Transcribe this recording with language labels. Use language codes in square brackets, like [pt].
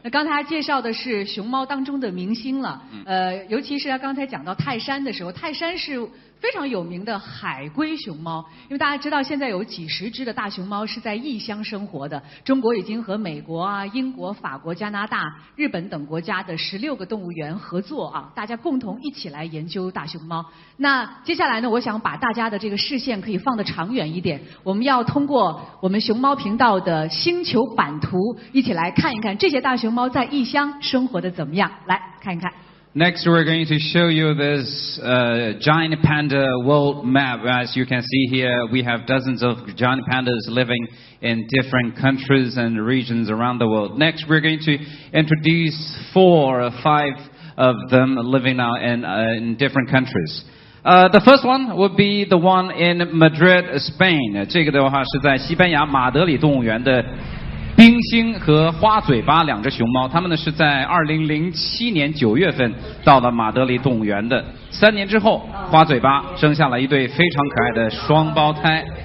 [zh] 那刚才介绍的是熊猫当中的明星了，尤其是他刚才讲到泰山的时候，泰山是非常有名的海龟熊猫，因为大家知道现在有几十只的大熊猫是在异乡生活的，中国已经和美国啊、英国、法国、加拿大、日本等国家的16个动物园合作啊，大家共同一起来研究大熊猫。那接下来呢，我想把大家的这个视线可以放得长远一点，我们要通过我们熊猫频道的星球版图，一起来看一看这些大熊猫在异乡生活的怎么样，来看一看。 [en] Next, we're going to show you this giant panda world map. As you can see here, we have dozens of giant pandas living in different countries and regions around the world. Next, we're going to introduce 4 or 5 of them living now in different countries. The first one would be the one in Madrid, Spain. [zh] 这个的话是在西班牙马德里动物园的冰星和花嘴巴2只熊猫，它们呢是在2007年9月份到了马德里动物园的。 3年之后，花嘴巴生下了一对非常可爱的双胞胎。